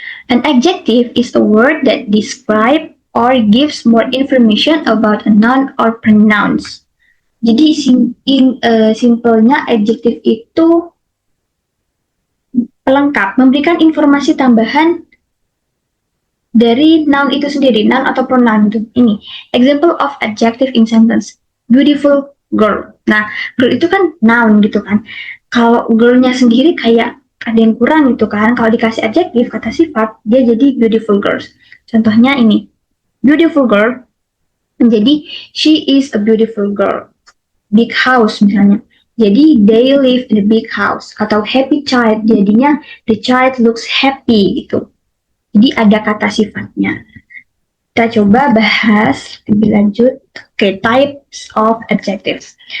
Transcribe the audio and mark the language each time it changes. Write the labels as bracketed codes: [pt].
[en] An adjective is a word that describe or gives more information about a noun or pronouns. [id] Jadi simpelnya adjektif itu pelengkap, memberikan informasi tambahan dari noun itu sendiri, noun atau pronoun itu. Ini [en] example of adjective in sentence. Beautiful girl. [id] Nah, girl itu kan noun gitu kan. Kalau girlnya sendiri kayak ada yang kurang gitu kan. Kalau dikasih adjektif kata sifat, dia jadi beautiful girls. Contohnya ini, beautiful girl menjadi [en] she is a beautiful girl. Big house misalnya. Jadi they live in a big house. Atau happy child, jadinya the child looks happy gitu. [id] Jadi ada kata sifatnya. Kita coba bahas lebih lanjut. [en] Oke, types of adjectives.